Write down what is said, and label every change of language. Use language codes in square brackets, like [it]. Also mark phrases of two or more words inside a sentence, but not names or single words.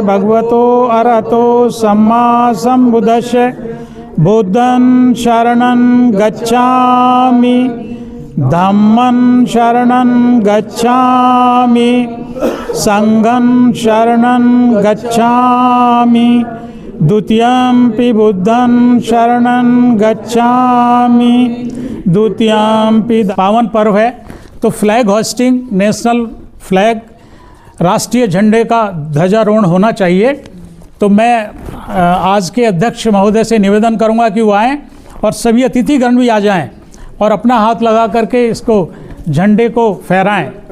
[pi] भगवतो अरहतो सम्मा संबुद्धस्य बुद्धं शरणं गच्छामि धम्मं शरणं गच्छामि संघं शरणं गच्छामि द्वितीयंपि बुद्धं शरणं गच्छामि द्वितीयंपि। [hi] पावन पर्व है तो [en] flag hoisting, national flag, [hi] राष्ट्रीय झंडे का ध्वजारोहण होना चाहिए। तो मैं आज के अध्यक्ष महोदय से निवेदन करूंगा कि वो आएँ और सभी अतिथिगण भी आ जाएं और अपना हाथ लगा करके इसको झंडे को फहराएं।